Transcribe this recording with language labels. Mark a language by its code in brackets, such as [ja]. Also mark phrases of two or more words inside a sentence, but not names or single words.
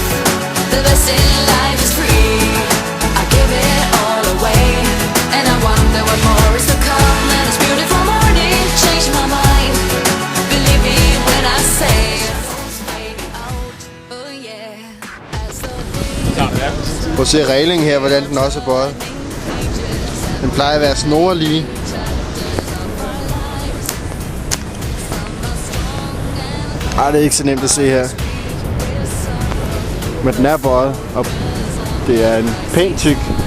[en] The best in life is free. I give it all away, and I wonder what more is to come. And this beautiful morning changed my mind. Believe me when I say oh yeah. As the [da] Prøv at se reglingen her, hvordan den også er bøjet. Den plejer at være snorlige. Ej, det er ikke så nemt at se her. Men den er bøjet, og det er en pænt tyk.